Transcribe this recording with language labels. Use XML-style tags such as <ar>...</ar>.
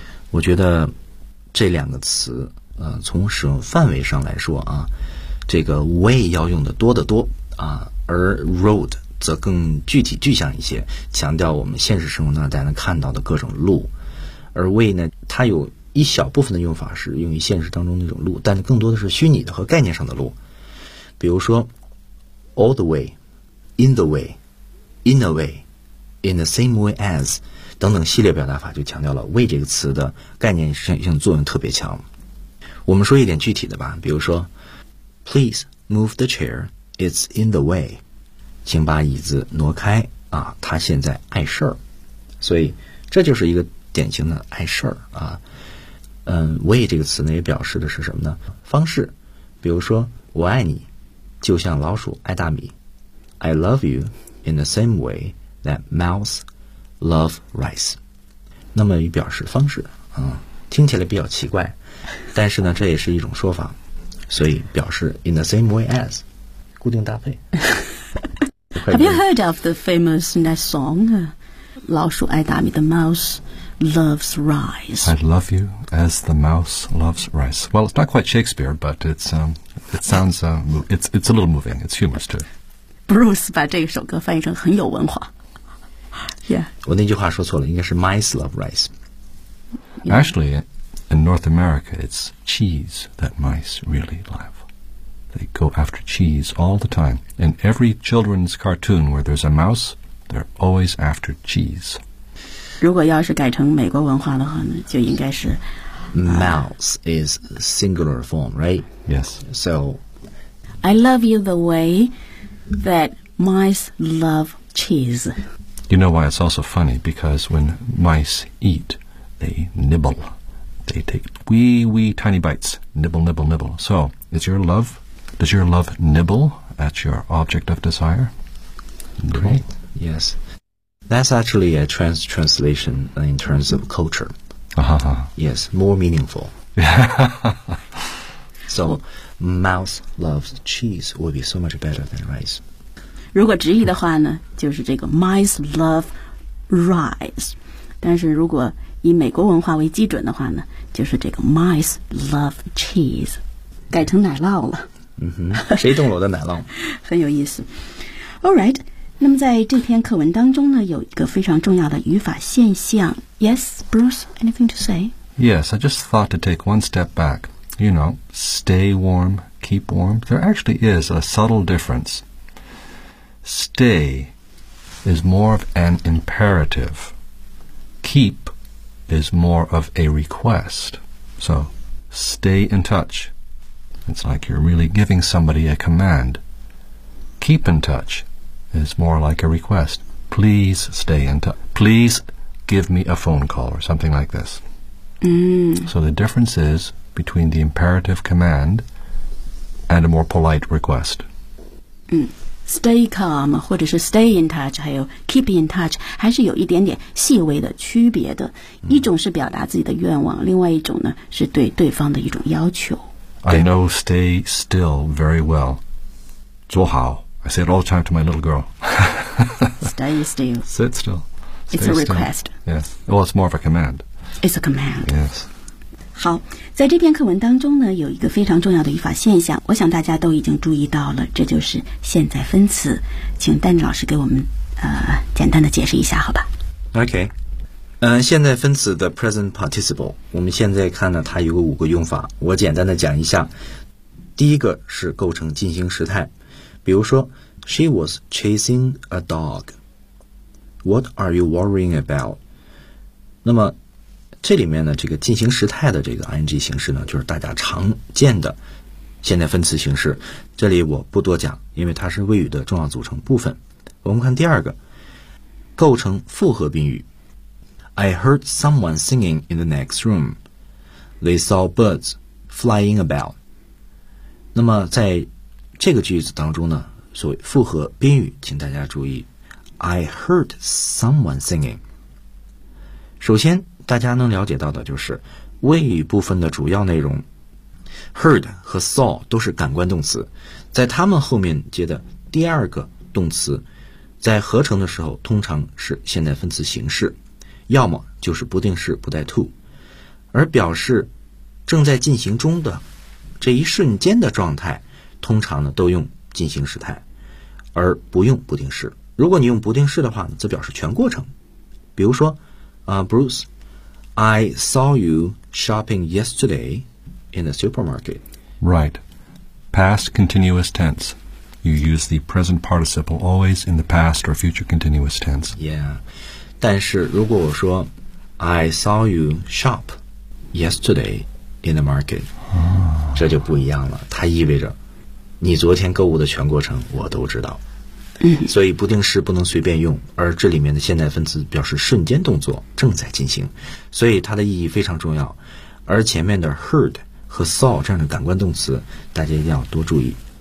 <zh>我觉得这两个词从使用范围上来说啊，这个 way 要用的多得多啊，而 road 则更具体具象一些，强调我们现实生活中大家能看到的各种路。而 way 呢，它有一小部分的用法是用于现实当中那种路，但更多的是虚拟的和概念上的路。比如说</zh> <en>all the way, in the way, in a way, in the same way as</en> <zh>等等系列表达法，就强调了 way 这个词的概念性作用特别强。我们说一点具体的吧，比如说</zh> <en>please move the chair, it's in the way,</en> <zh>请把椅子挪开啊，他现在碍事儿。所以这就是一个典型的碍事儿啊。 way 这个词呢也表示的是什么呢？方式。比如说我爱你就像老鼠爱大米，</zh> <en>I love you in the same way that mouse love rice。</en> <zh>那么与表示方式听起来比较奇怪，但是呢这也是一种说法，所以表示</zh> <en>in the same way as</en> <zh>固定搭配。</zh> <en>Have you heard of the famous nest song</en> <zh>老鼠爱大米</zh> <en>the mouse loves rice? I love you as the mouse loves rice. Well, it's not quite Shakespeare, but it's a little moving. It's humorous too.</en> <zh>Bruce 把这首歌翻译成很有文化。</zh> <en>Yeah.</en> <zh>我那句话说错了，应该是</zh> <en>mice love rice. Actually, in North America, it's cheese that mice really love. They go after cheese all the time. In every children's cartoon where there's a mouse, they're always after cheese.</en> <zh>如果要是改成美国文化的话呢，就应该是</zh> <en>Mouse is singular form, right? Yes. So, I love you the way that mice love cheese. You know why it's also funny? Because when mice eat, they nibble. They take wee, wee tiny bites. Nibble, nibble, nibble. So, does your love nibble at your object of desire? Great. Yes. That's actually a translation in terms of culture. Yes, more meaningful. So, mouse loves cheese would be so much better than rice.</en> <zh>如果直译的话呢，就是这个</zh> <en>mice love rice.</en> <zh>但是如果以美国文化为基准的话呢，就是这个</zh> <en>mice love cheese</en> <zh>改成奶酪了。嗯哼，谁动了我的奶酪？很有意思。</zh> <en>All right,</en> <zh>那么在这篇课文当中呢，有一个非常重要的语法现象。</zh> <en>Yes, Bruce, anything to say? Yes, I just thought to take one step back. You know, stay warm, keep warm. There actually is a subtle difference. Stay is more of an imperative. Keep is more of a request. So, stay in touch. It's like you're really giving somebody a command. Keep in touch is more like a request. Please stay in touch. Please give me a phone call or something like this. So the difference is between the imperative command and a more polite request. Stay calm,</en> <zh>或者是</zh> <en>stay in touch,</en> <zh>还有</zh> <en>keep in touch,</en> <zh>还是有一点点细微的区别的。一种是表达自己的愿望，另外一种呢，是对对方的一种要求。</zh> <en>I know stay still very well.</en> <zh>坐好。</zh> <en>I say it all the time to my little girl. Stay still. Sit still. It's a request. Yes. Well, it's more of a command. It's a command. Yes.</en> <zh>好，在这篇课文当中呢，有一个非常重要的语法现象，我想大家都已经注意到了，这就是现在分词。请丹尼老师给我们简单的解释一下，好吧</zh> <en>？Okay.</en> <zh>现在分词的</zh> <en>present participle，</en> <zh>我们现在看呢，它有五个用法，我简单的讲一下。第一个是构成进行时态，比如说 ，</zh> <en>She was chasing a dog. What are you worrying about?</en> <zh>那么这里面呢，这个进行时态的这个 ing 形式呢，就是大家常见的现在分词形式，这里我不多讲，因为它是谓语的重要组成部分。我们看第二个，构成复合宾语，</zh> <en>I heard someone singing in the next room. They saw birds flying about.</en> <zh>那么在这个句子当中呢，所谓复合宾语，请大家注意</zh> <en>I heard someone singing.</en> <zh>首先大家能了解到的就是谓语部分的主要内容 heard 和 saw 都是感官动词，在它们后面接的第二个动词，在合成的时候通常是现在分词形式，要么就是不定式不带 to， 而表示正在进行中的这一瞬间的状态，通常呢都用进行时态，而不用不定式。如果你用不定式的话呢，则表示全过程。比如说，</zh> <en>Bruce, I saw you shopping yesterday in the supermarket. Right. Past continuous tense. You use the present participle always in the past or future continuous tense. Yeah.</en> <zh>但是如果我说</zh> <en>I saw you shop yesterday in the market,</en> <zh>这就不一样了。它意味着你昨天购物的全过程我都知道。所以不定式不能随便用，而这里面的现在分词表示瞬间动作正在进行，所以它的意义非常重要。而前面的 heard 和 saw 这样的感官动词大家一定要多注意。</zh>